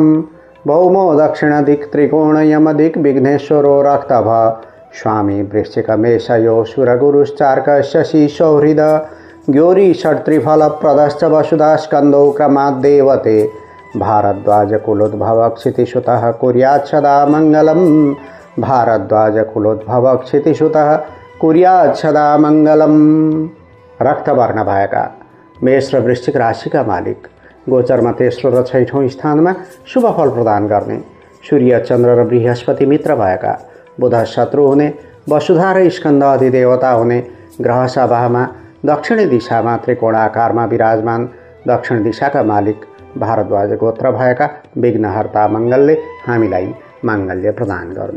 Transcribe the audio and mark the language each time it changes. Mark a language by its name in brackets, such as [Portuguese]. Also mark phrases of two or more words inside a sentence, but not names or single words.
[Sanskrit] भौमो दक्षिणदिक् त्रिकोणयमदिक् विघ्नेश्वरो रक्तभ स्वामी वृश्चिकमेषयो सुरगुरुश्चार्क शशि सौहृद ज्ञोरी षट्त्रिफलप्रदश्च वसुधा स्कन्दौ क्रमाद्देवते भारद्वाज कुलोद्भव क्षितिसुतः कुर्यात् सदा मङ्गलम्। भारद्वाज कुलोद्भव क्षितिसुतः कुर्यात् सदा मङ्गलम्। [Nepali] रक्तवर्ण भएका मेष र वृश्चिक राशिका मालिक गोचरमा तेस्रो र छैठौँ स्थानमा शुभ फल प्रदान गर्ने, सूर्य चन्द्र र बृहस्पति मित्र भएका, बुध शत्रु हुने, वसुधा र स्कन्द अधिदेवता हुने, ग्रह सभामा दक्षिणी दिशामा त्रिकोणाकारमा विराजमान दक्षिण दिशाका मालिक भारद्वाज गोत्र भएका विघ्नहर्ता मङ्गलले हामीलाई माङ्गल्य प्रदान गर्नु।